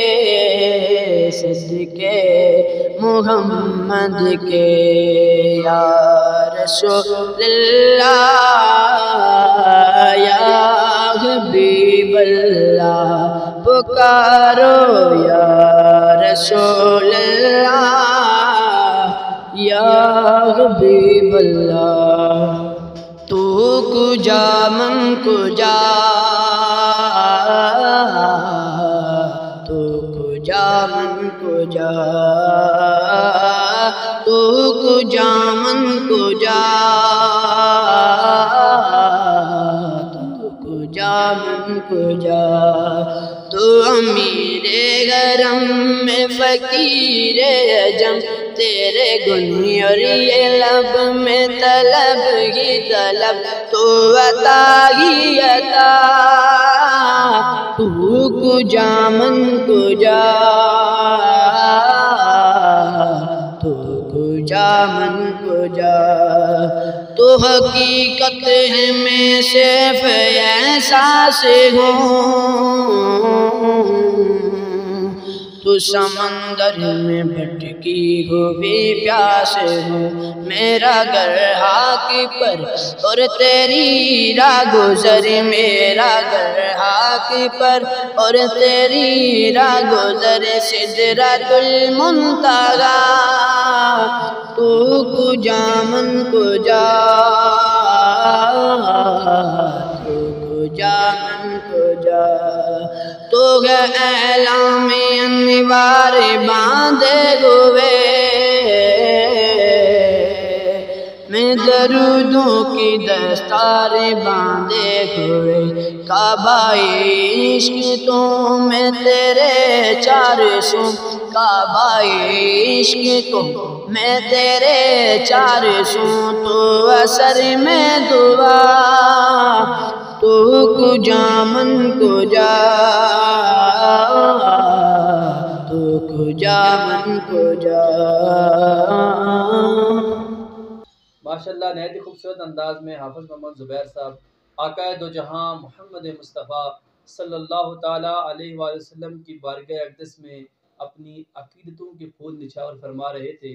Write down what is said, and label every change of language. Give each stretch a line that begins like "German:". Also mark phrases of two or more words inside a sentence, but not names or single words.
Urdu: صدقے محمد کے
Arabic: یا رسول اللہ یا حبیب اللہ پکارو یا رسول اللہ یا حبیب اللہ
Persian: تو کجا من کجا تو کجا من کجا تو کجا من کجا تو کجا من کجا
Urdu: تو امیر حرم میں فقیر عجم تیرے گنی اور یہ لب میں طلب ہی طلب تو عطا ہی عطا
Persian: تو کجا من کجا تو کجا من کجا
Urdu: تو حقیقت ہے میں صرف احساس ہوں تو سمندر میں بھٹکی ہوئی پیاس ہوں میرا گھر ہاک پر اور تیری راہ گزر میرا گھر ہاک پر اور تیری راہ گزر سدرۃ المنتہا
Persian: تو کجا من کجا تو کجا من کجا
Urdu: تو ہے اعلام انوار باندھے ہوئے میں درودوں کی دستار باندھے ہوئے کعبہ عشق تو میں تیرے چار سو کعبہ عشق تو میں تیرے چار سو تو اثر میں دعا
Persian: تو کجا من کجا تو کجا من کجا
Urdu: ماشاءاللہ نہایت ہی خوبصورت انداز میں حافظ محمد زبیر صاحب آقا دو جہاں محمد مصطفیٰ
Arabic: صلی اللہ تعالیٰ علیہ وآلہ وسلم
Urdu: کی بارگاہ اقدس میں اپنی عقیدتوں کے پھول نچھاور فرما رہے تھے۔